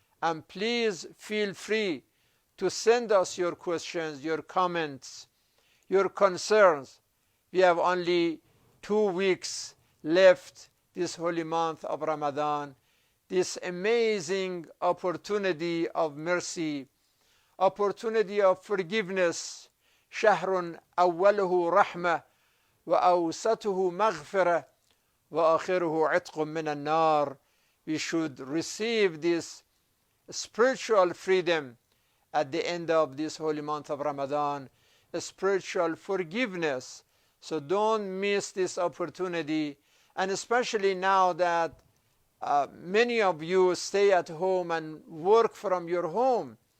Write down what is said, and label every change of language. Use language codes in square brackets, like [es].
[en] And please feel free to send us your questions, your comments, your concerns. We have only 2 weeks left this holy month of Ramadan, this amazing opportunity of mercy, opportunity of forgiveness. [ar] شهر أوله رحمة وأوسطه مغفرة وآخره عتق من النار. [en] We should receive this spiritual freedom at the end of this holy month of Ramadan, a spiritual forgiveness. So don't miss this opportunity, and especially now that many of you stay at home and work from your home,